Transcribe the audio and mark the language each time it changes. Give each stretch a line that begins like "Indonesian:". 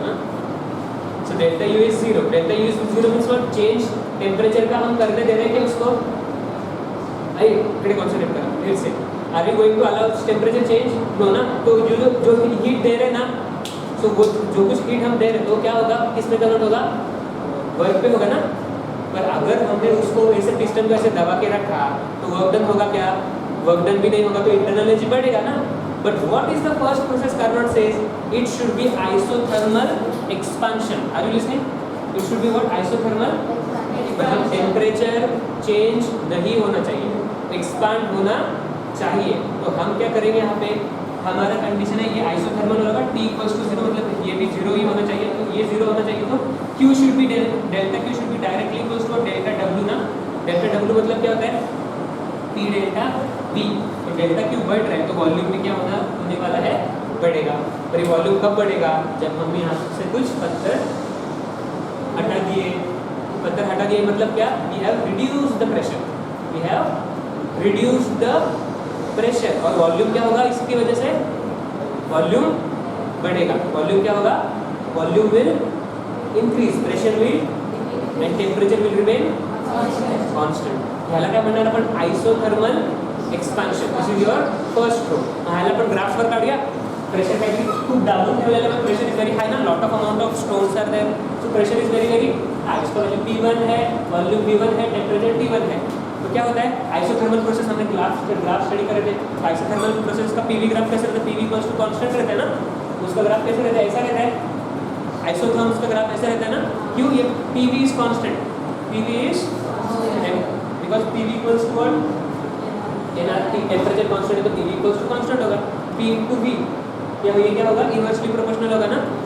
Hindi: ना,
English: so delta u is zero, delta u is zero means what,
Hindi: change temperature का हम करने दे रहे हैं कि उसको,
Marathi: आइए इकडे कॉन्सेंट्रेट करा
Hindi: फिर से,
English: are we going to allow temperature change,
Hindi: no ना, तो जो हीट दे रहे ना, सो वो जो कुछ हीट हम दे रहे तो क्या होगा, किस में कन्वर्ट होगा, वर्क पे होगा ना। पर अगर हमने उसको ऐसे पिस्टन को ऐसे दबा के रखा तो वर्क डन होगा क्या, वर्क डन भी नहीं होगा, तो इंटरनल एनर्जी बढ़ेगा ना।
English: But what is the first process Carnot says? It should be isothermal expansion. Are you listening? It should be what? Isothermal.
Hindi: मतलब टेम्परेचर चेंज नहीं होना चाहिए, एक्सपांड होना चाहिए। तो हम क्या करेंगे, यहाँ पे हमारा कंडीशन है ये आइसोथर्मल होगा, T इक्वल्स टू जीरो, मतलब ये भी जीरो ही होना चाहिए, तो ये जीरो होना चाहिए, तो
English: Q should be delta Q should be directly equals to delta W
Hindi: ना। डेल्टा W मतलब क्या होता है, P डेल्टा V। तो डेल्टा Q बढ़ रहा है तो वॉल्यूम में क्या होने वाला है, बढ़ेगा। पर ये वॉल्यूम कब बढ़ेगा, जब हम यहाँ से कुछ पत्थर हटा दिए। पत्थर हटा दिए मतलब क्या,
English: we have reduced the pressure,
Hindi: we have reduced the pressure, और वॉल्यूम क्या होगा, इसकी वजह से वॉल्यूम बढ़ेगा।
English: Volume क्या होगा, volume will increase, pressure will and temperature will remain constant.
Marathi: ह्याला काय म्हणणार आपण, isothermal expansion.
English: This is your first row.
Marathi: ह्याला आपण ग्राफ वर काढूया। प्रेशर काहीतरी खूप दाबून ठेवलेलं,
English: पण pressure is very high ना, lot of amount of stones are there, so pressure is very very high.
Hindi: इसका मतलब P1 है, वॉल्यूम V1 है, टेम्परेचर T1 है। तो क्या होता है, आइसोथर्मल प्रोसेस, हमने ग्राफ स्टडी करे थे, आइसोथर्मल प्रोसेस का पीवी ग्राफ कैसे रहता है, पीवी इक्वल्स टू कांस्टेंट रहता है ना, उसका ग्राफ कैसे रहता है, ऐसा रहता है। आइसोथर्म्स का ग्राफ ऐसा रहता है ना, क्यों, ये
English: PV is constant,
Hindi: PV is because PV equals to what, NRT, temperature constant है तो पीवी इक्वल्स टू कांस्टेंट होगा, P इनटू V, ये क्या होगा, इनवर्सली प्रोपोर्शनल होगा ना।